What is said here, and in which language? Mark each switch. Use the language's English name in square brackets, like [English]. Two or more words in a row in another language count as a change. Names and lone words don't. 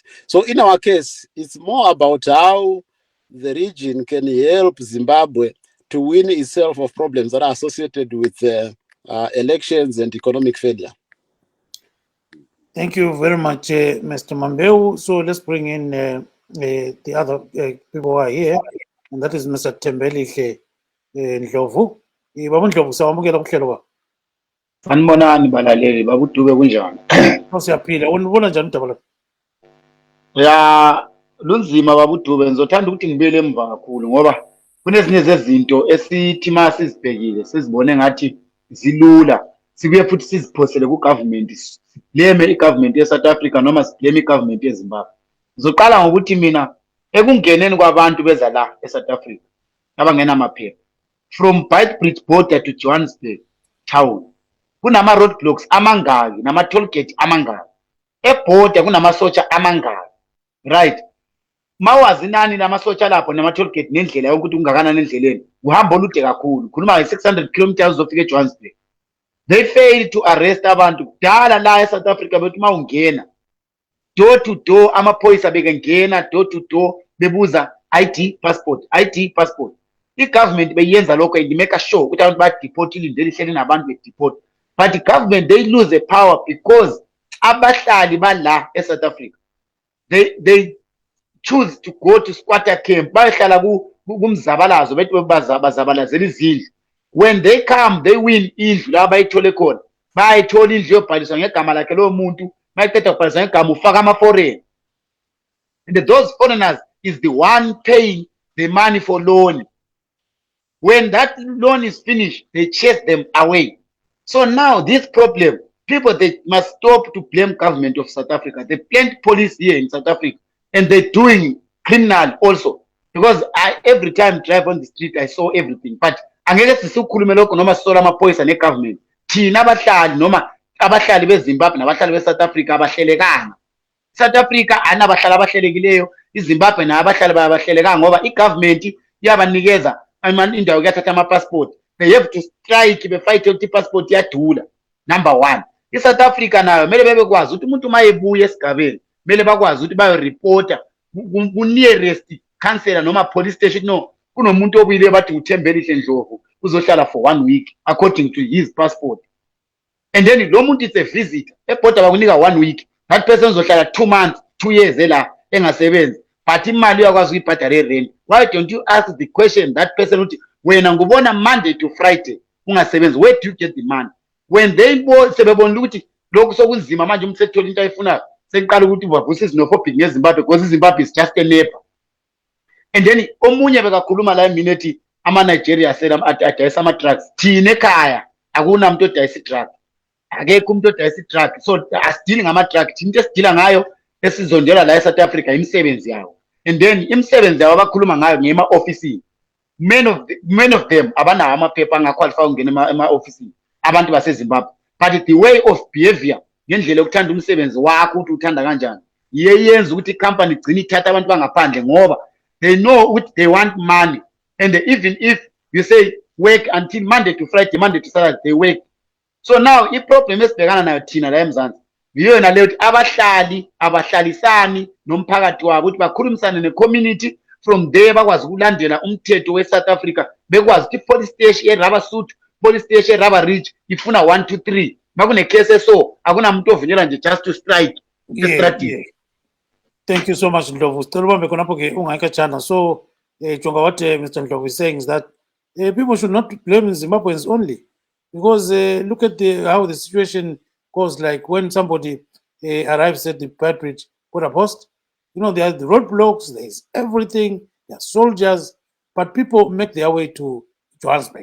[English] So in our case, it's more about how the region can help Zimbabwe to win itself of problems that are associated with elections and economic failure. Thank you very much, Mr. Mambeu. So let's bring in the other people who are here, and that is Mr. Tembeli Ndlovu. [North Ndebele] Baba Ndlovu, sawamukela kuhlelo ba. Sanibonani balaleli babudube kunjani? Siyaphila. Unibona njani udaba lapha? Ya lunzima babudube, ngizothanda ukuthi ngibele emva kakhulu ngoba kunezinye zezinto esithi masizibhekile sizibone ngathi zilula, sibuye futhi siziphosele ku government, sibleme igovernment yeSouth Africa noma sibleme igovernment yeZimbabwe. Ngizoqala ngokuthi mina ekungeneni kwabantu beza la eSouth Africa abangena amaphepha [English] from Beitbridge border to Johannesburg town [North Ndebele] kunama roadblocks amangaki nama [English] toll gate [North Ndebele] amangaki, eborder kunamasotsha amangaki, right? Mawazi nani namasotsha lapho nama [English] toll gate [North Ndebele] nendlela yokuthi ungakanani endleleni uhamba olude kakhulu, khuluma nge600 km uzofika eJohannesburg. [English] They failed to arrest [North Ndebele] abantu kudala la eSouth Africa bethi mawungena [English] door to door, [North Ndebele] amaphoyisa bekengena [English] door to door [North Ndebele] bebuza ID passport. I-government beyenza lokho [English] and make sure [North Ndebele] ukuthi abantu ba-deport ilindele ihleli nabantu be-deport. [English] But the government, they lose the power because [North Ndebele] abahlali bala eSouth Africa, [English] they choose to go to squatter camp. [North Ndebele] Bahlala kumzabalazo bethi bazabalazela izindlu. [English] When they come, they win [North Ndebele] indlu la bayithole khona. Bayithola indlu yobhaliswa ngegama lakhe lo muntu, bayiqeda ukubhaliswa ngegama ufaka ama-foreign. [English] And those foreigners is the one paying the money for loan. When that loan is finished, they chase them away. So now this problem, people, they must stop to blame government of South Africa. They blame police here in South Africa, and they're doing criminal also. Because every time I drive on the street, I saw everything. [North Ndebele] But angeke sisukhulume lokho noma sisola amaphoyisa ne-government. Thina abahlali noma abahlali beZimbabwe nabahlali beSouth Africa abahlelekanga. South Africa anabahlali abahlelekileyo, iZimbabwe nabahlali bayabahlelekanga ngoba i-government yabanikeza indawo kuyathatha ama-passport. [English] They have to strike [North Ndebele] befight ukuthi i-passport iyadula. [English] Number one. [North Ndebele] I-South Africa nayo kumele bebekwazi ukuthi umuntu uma ebuya esigabeni kumele bakwazi ukuthi bayoreporta ku- [English] nearest councillor [North Ndebele] noma [English] police station. No, [North Ndebele] kunomuntu obuyile bathi uThembelihle Ndlovu uzohlala [English] for 1 week according to his passport. And then [North Ndebele] lo muntu [English] is a visitor. [North Ndebele] Ebhoda bakunika 1 week. [English] That person [North Ndebele] uzohlala 2 months, 2 years la engasebenzi. But imali uyakwazi ukuyibhadala rent. [English] Why don't you ask the question that person [North Ndebele] uthi wena ngubona [English] Monday to Friday ungasebenzi, where do you get the money? When they [North Ndebele] sebebona ukuthi lokhu sokunzima manje umuntu sethola into ayifunayo, seqala ukuthi bavusa izinophobic ngeZimbabwe because iZimbabwe [English] is just a neighbor. And then [North Ndebele] omunye bekakhuluma la mina ethi ama-Nigeria adayisa ama-drugs. Thina ekhaya akunamuntu odayisa i-drug. Akekho umuntu odayisa i-drug. So asidili ngama-drug. Thina into esidila ngayo esizondela la eSouth Africa imisebenzi yawo. [English] And then [North Ndebele] imisebenzi yawo abakhuluma ngayo ngema-ofisini. [English] Many of them [North Ndebele] abanawo amaphepha angaqualify ukungena ema-ofisini abantu baseZimbabwe. [English] But the way of behavior, [North Ndebele] ngendlela yokuthanda umsebenzi wakho ukuthi uthanda kanjani, yenza ukuthi i-company igcine ithatha abantu bangaphandle ngoba [English] they know what they want money. And even if you say work until Monday to Friday, Monday to Saturday, they work. [North Ndebele] So now i-problem esibhekana nayo thina la eMzansi yiyona leyo ukuthi abahlali abahlalisani nomphakathi wabo ukuthi bakhulumisane ne-community. [English] From there [North Ndebele] bakwazi ukulandela umthetho we-South Africa, bekwazi ukuthi [English] police station [North Ndebele] eRubber Suit, [English] police station [North Ndebele] eRubber Ridge ifuna 1 2 3. Makune-case so akunamuntu ovunyelwa nje [English] just to strike [North Ndebele] estradini. [English] Thank you so much, Ndlovu. [North Ndebele] Still ubambe khonapho ke ungayikho chana. [English] So jonga what Mr. Ndlovu is saying is that people should not blame Zimbabweans only, because look at how the situation goes. Like when somebody arrives at the Badbridge border post, you know, there are the roadblocks, there is everything, there are soldiers, but people make their way to Johannesburg.